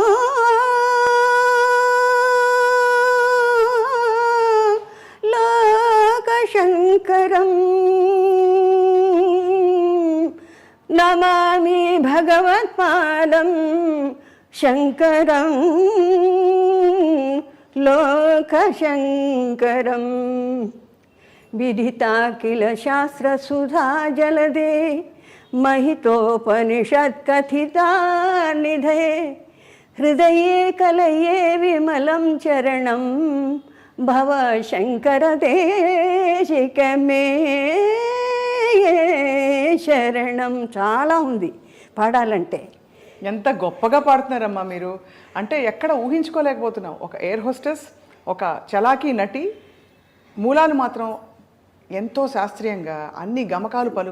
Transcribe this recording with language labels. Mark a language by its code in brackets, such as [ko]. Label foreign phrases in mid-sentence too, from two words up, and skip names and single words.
[sa] లోకశంకరం నమామి భగవత్పాదం శంకరం లోకశంకరం. విదితాఖిల శాస్త్రసుధా జలదే, महितोपनिषत्कथिता निधये, हृदये कलये विमलं चरणं భవ శంకర దేశికమే శరణం. [te] చాలా ఉంది పాడాలంటే. ఎంత గొప్పగా పాడుతున్నారమ్మా మీరు. అంటే ఎక్కడ ఊహించుకోలేకపోతున్నాం. ఒక [en] air hostess, [te] ఒక చలాకీ నటి, మూలాలు మాత్రం ఎంతో శాస్త్రీయంగా అన్ని గమకాలు పలుకు.